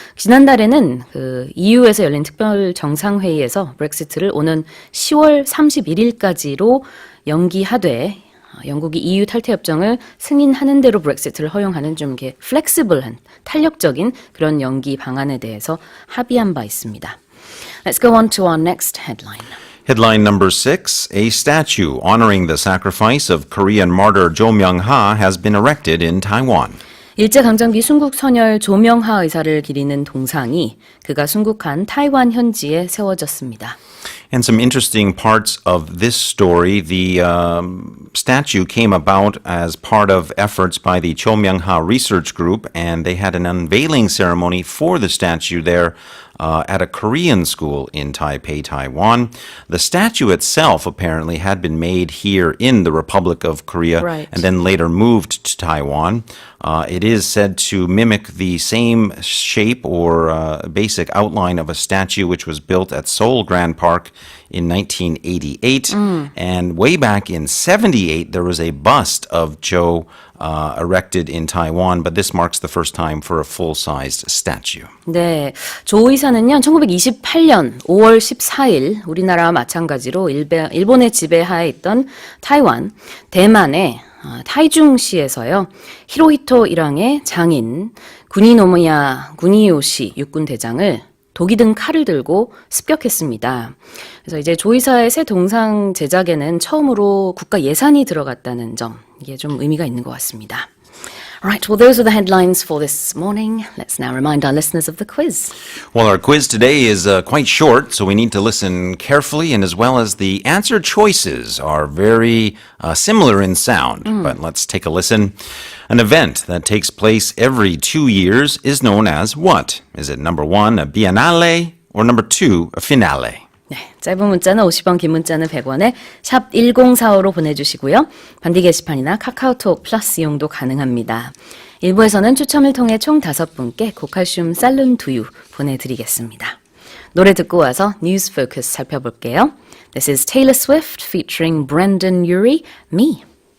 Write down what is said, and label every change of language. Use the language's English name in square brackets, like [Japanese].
[Korean] 지난달에는 EU에서 열린 특별 정상회의에서 브렉시트를 오는 10월 31일까지로 연기하되 영국이 EU 탈퇴 협정을 승인하는 대로 브렉시트를 허용하는 좀 이렇게 플렉시블한 탄력적인 그런 연기 방안에 대해서 합의한 바 있습니다. [English] Let's go on to our next headline. Headline number 6, a statue honoring the sacrifice of Korean martyr Jo Myung-ha has been erected in Taiwan. [Korean] 일제강점기 순국 선열 조명하 의사를 기리는 동상이 그가 순국한 타이완 현지에 세워졌습니다. [English] And some interesting parts of this story. The statue came about as part of efforts by the Cho Myung-ha Research Group, and they had an unveiling ceremony for the statue there at a Korean school in Taipei, Taiwan. The statue itself apparently had been made here in the Republic of Korea and then later moved to Taiwan. It is said to mimic the same shape or basic outline of a statue which was built at Seoul Grand Park in 1988. And way back in 78, there was a bust of Cho erected in Taiwan, but this marks the first time for a full-sized statue. [Korean] 네, 조 의사는요, 1928년 5월 14일 우리나라와 마찬가지로 일본의 지배하에 있던 타이완, 대만의 타이중시에서요, 히로히토 일왕의 장인 구니노미야 구니요시 육군 대장을 독이 든 칼을 들고 습격했습니다. 그래서 이제 조이사의 새 동상 제작에는 처음으로 국가 예산이 들어갔다는 점, 이게 좀 의미가 있는 것 같습니다. [English] Right, well, those are the headlines for this morning. Let's now remind our listeners of the quiz. Well, our quiz today is quite short, so we need to listen carefully, and as well as the answer choices are very similar in sound. But let's take a listen. An event that takes place every 2 years is known as what? Is it number 1, a biennale, or number 2, a finale? [Korean] 네, 짧은 문자는 50원, 긴 문자는 100원에 샵 1045로 보내주시고요. 반디 게시판이나 카카오톡 플러스 이용도 가능합니다. 1부에서는 추첨을 통해 총 5분께 고칼슘 쌀룬 두유 보내드리겠습니다. 노래 듣고 와서 뉴스 포커스 살펴볼게요. [English] This is Taylor Swift featuring Brendan Urie, Me.